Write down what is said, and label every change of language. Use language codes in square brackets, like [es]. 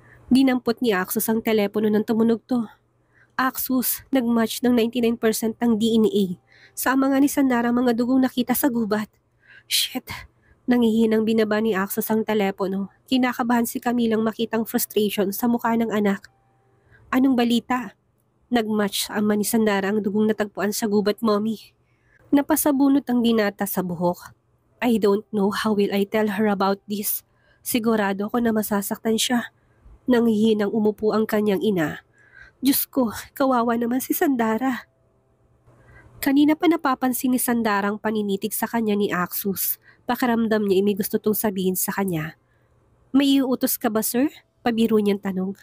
[tl] Dinampot ni Axos ang telepono ng tumunog to. Axos, nag-match ng 99% ng DNA sa mga ni Sandara mga dugong nakita sa gubat. Shit! Nangihinang binaba ni Axos ang telepono. Kinakabahan si Camilang makitang frustration sa mukha ng anak. Anong balita? Nag-match ang ama ni Sandara ang dugong natagpuan sa gubat, mommy. Napasabunot ang binata sa buhok. [en] I don't know how will I tell her about this. [tl] Sigurado ako na masasaktan siya. Nangihinang umupo ang kanyang ina. Diyos ko, kawawa naman si Sandara. Kanina pa napapansin ni Sandara ang paninitig sa kanya ni Axos. Pakiramdam niya may gusto tong sabihin sa kanya. May iuutos ka ba, sir? Pabiro niyang tanong.